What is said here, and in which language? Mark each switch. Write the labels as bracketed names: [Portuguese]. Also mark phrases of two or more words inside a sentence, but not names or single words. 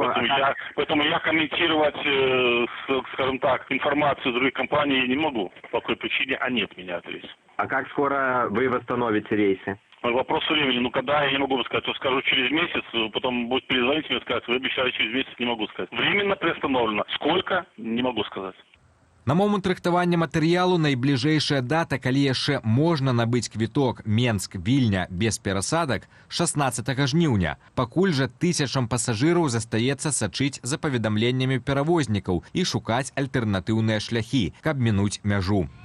[Russian] Поэтому я комментировать, скажем так, информацию других компаний не могу. По какой причине они отменяют рейс. А как скоро вы восстановите рейсы? Вопрос времени. Ну, когда, я не могу сказать. То скажу через месяц, потом будет перезвонить мне сказать. Вы обещали через месяц, не могу сказать. Временно приостановлено. Сколько? Не могу сказать. [Belarusian] На момант рыхтавання матэрыялу найбліжэйшая дата, калі яшчэ можна набыць квіток Менск-Вільня без перасадак, 16 жніўня. Пакуль жа тысячам пасажыраў застаецца сачыць за паведамленнямі перавознікаў і шукаць альтэрнатыўныя шляхі, каб мінуць мяжу.